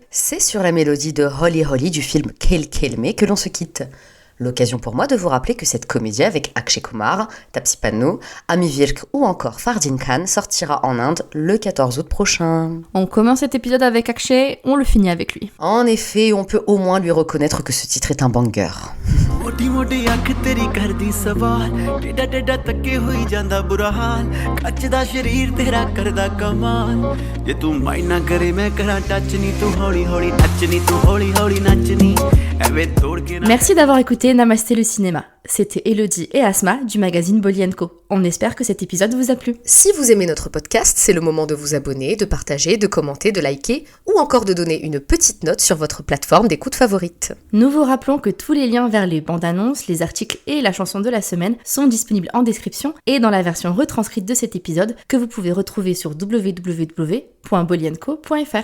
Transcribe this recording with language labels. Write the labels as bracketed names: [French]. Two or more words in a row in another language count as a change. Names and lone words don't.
[French] C'est sur la mélodie de Holy Holy du film Khel Khel Me que l'on se quitte. L'occasion pour moi de vous rappeler que cette comédie avec Akshay Kumar, Taapsee Pannu, Ami Virk ou encore Fardeen Khan sortira en Inde le 14 août prochain. On commence cet épisode avec Akshay, on le finit avec lui. En effet, on peut au moins lui reconnaître que ce titre est un banger. [Punjabi] ਮੋਟੀ ਮੋਟੀ ਅੱਖ ਤੇਰੀ ਕਰਦੀ ਸਵਾਲ ਟੇਢਾ ਟੇਢਾ ਤੱਕੇ ਹੋਈ ਜਾਂਦਾ ਬੁਰਾ ਹਾਲ ਕੱਚਦਾ ਸ਼ਰੀਰ ਤੇਰਾ ਕਰਦਾ ਕਮਾਲ ਜੇ ਤੂੰ ਮਾਈਂਡ ਨਾ ਕਰੇ ਮੈਂ ਕਰਾਂ ਟੱਚ ਨੀ ਤੂੰ ਹੌਲੀ ਹੌਲੀ ਨੱਚਣੀ ਤੂੰ ਹੌਲੀ ਹੌਲੀ ਨੱਚਣੀ ਏਵੇਂ ਤੋੜ ਕੇ ਨਾ। [French] Merci d'avoir écouté Namasté le cinéma. C'était Elodie et Asma du magazine Bolly & Co. On espère que cet épisode vous a plu. Si vous aimez notre podcast, c'est le moment de vous abonner, de partager, de commenter, de liker ou encore de donner une petite note sur votre plateforme d'écoute favorite. Nous vous rappelons que tous les liens vers les bandes annonces, les articles et la chanson de la semaine sont disponibles en description et dans la version retranscrite de cet épisode que vous pouvez retrouver sur www.bollyandco.fr.